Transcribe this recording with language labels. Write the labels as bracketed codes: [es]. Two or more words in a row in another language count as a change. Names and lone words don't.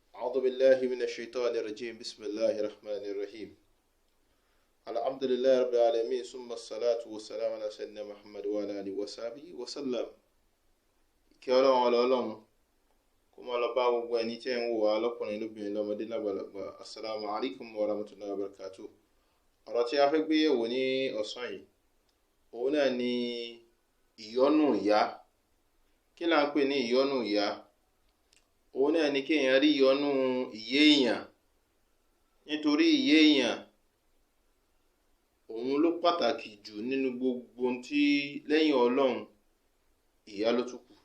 [ar] أعوذ بالله من الشيطان الرجيم بسم الله الرحمن الرحيم الحمد لله رب العالمين ثم الصلاة والسلام على سيدنا محمد وعلى آله وصحبه وسلم [yo] kí Ọlọ́run Ọlọ́run kó máa lọ bá gbogbo ẹni tí ń wò wá lọ́kùnrin lóbìnrin lọ́mọdé lágbàlagbà [ar] السلام عليكم ورحمة الله وبركاته. [yo] Ọ̀rọ̀ tí a fẹ́ gbé yẹ̀wò ní ọ̀sán yìí òun náà ni ìyọ́nú ìyá. Kí là ń pè ní ìyọ́nú ìyá? Òun náà ni kéèyàn rí ìyọ́nú ìyá èèyàn, nítorí ìyá èèyàn òun ló pàtàkì jù nínú gbogbo tí lẹ́yìn Ọlọ́run ìyá ló tún kù.